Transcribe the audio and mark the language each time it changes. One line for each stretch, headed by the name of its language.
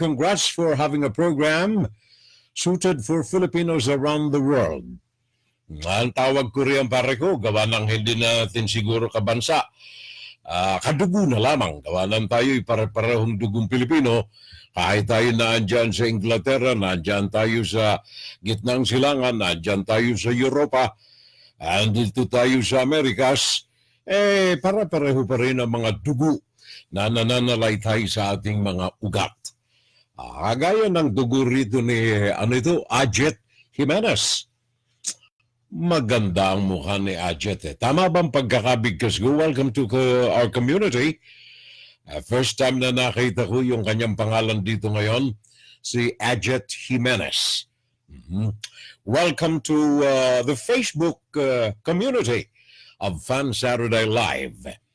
English: Congrats for having a program suited for Filipinos around the world.
Filipino: Ang tawag ko riyan pare ko, gawa ng hindi natin siguro kabansa. Kadugo na lamang. Gawa ng tayo'y pare-parehong dugong Pilipino. Kahit tayo naandyan sa Inglaterra, naandyan tayo sa gitnang silangan, naandyan tayo sa Europa, andito tayo sa Amerikas, para-pareho pa rin ang mga dugo na nananalaytay sa ating mga ugat. Gaya ng dugo rito ni Ajet Jimenez. Maganda ang mukha ni Ajet. Tama bang pagkakabigkas ko?
English: Welcome to our community. First time
Filipino: na nakita ko yung kanyang pangalan dito ngayon, si Ajet Jimenez.
English: Welcome to the Facebook community of Fan Saturday Live.